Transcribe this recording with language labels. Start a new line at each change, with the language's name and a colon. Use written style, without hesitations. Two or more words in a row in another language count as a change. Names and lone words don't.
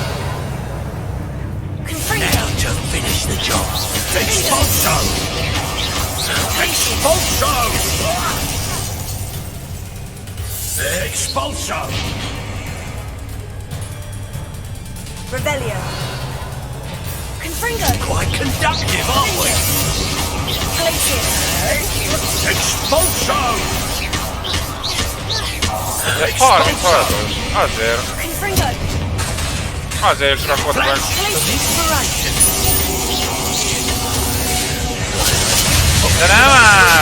English: Confringo! Now to finish the job. Expulso!
Latin: Expulso! Expulso!
English: Revelio. Confringo. Quite conductive, aren't we? Glacius. Expulso!
Hungarian: Ez 36-os. Azért. Confringo. Azért rakott meg. De nem már!